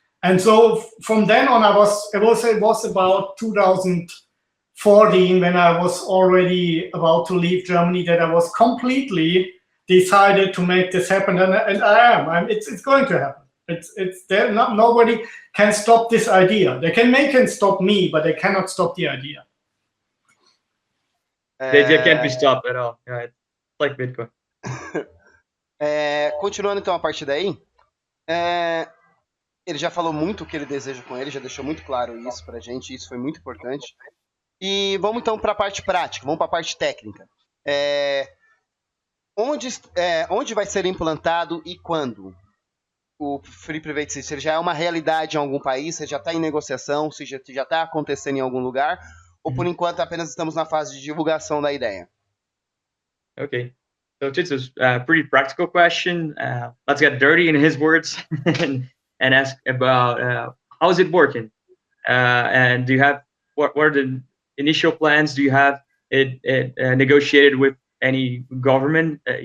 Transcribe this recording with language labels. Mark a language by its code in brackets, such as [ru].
[en] And so from then on, it was about 2014 when I was already about to leave Germany that I was completely decided to make this happen, and I am. It's going to happen. It's there. Nobody can stop this idea. They can stop me, but they cannot stop the idea. They can't be stopped at all. Yeah, it's like Bitcoin. [pt] Continuando então a partir daí, ele já falou muito o que ele deseja com ele, já deixou muito claro isso pra gente, isso foi muito importante. E vamos então para a parte prática, vamos para a parte técnica. Onde vai ser implantado e quando o Free Private System? Ele já é uma realidade em algum país? Você já está em negociação? Se já está acontecendo em algum lugar? Ou por enquanto apenas estamos na fase de divulgação da ideia? [en] Okay. So Titus, pretty practical question. Let's get dirty in his words and ask about how is it working? And do you have what are the initial plans? Do you have it negotiated with any government?